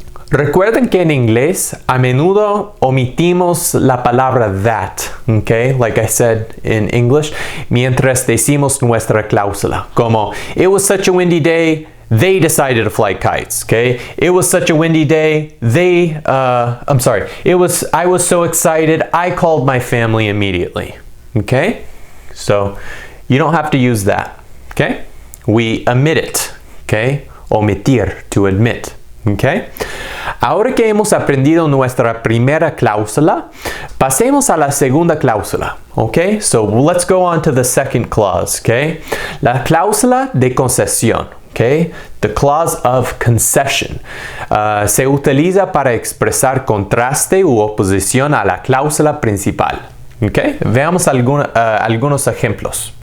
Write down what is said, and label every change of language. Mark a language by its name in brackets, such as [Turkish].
[Spanish] Recuerden que en inglés a menudo omitimos la palabra that, okay? [English] Like I said in English, [Spanish] mientras decimos nuestra cláusula. [English] Como, it was such a windy day, they decided to fly kites, okay? It was such a windy day, I was so excited, I called my family immediately, okay? So, you don't have to use that, okay? We omit it, okay? Omitir, to admit, okay? [Spanish] Ahora que hemos aprendido nuestra primera cláusula, pasemos a la segunda cláusula, okay? [English] So, let's go on to the second clause, okay? [Spanish] La cláusula de concesión. Okay? [English] The clause of concession [Spanish] se utiliza para expresar contraste u oposición a la cláusula principal. Okay? Veamos algunos ejemplos.